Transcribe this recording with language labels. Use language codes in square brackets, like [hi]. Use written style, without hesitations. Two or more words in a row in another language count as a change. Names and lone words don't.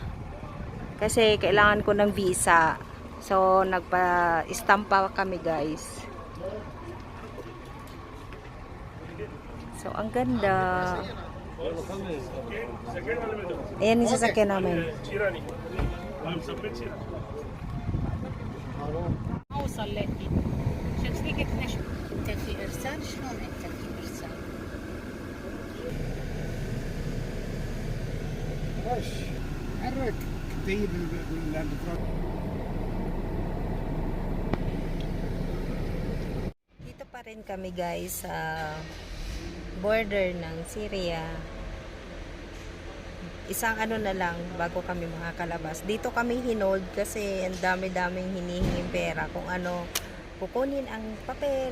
[tl] Kasi kailangan ko ng visa. So, nagpa-stamp pa kami guys. So, ang ganda. Ayan yung sasakyan namin. [ar] ما وصل لأني عشان كذي قلت ليش انت في ارسال شلون انت في ارسال وش حرك طيب [tl] Dito pa rin kami guys sa border ng Syria. Isang ano na lang bago kami makakalabas. Dito kami hinold kasi ang dami-daming hinihinging pera kung ano kukunin ang papel.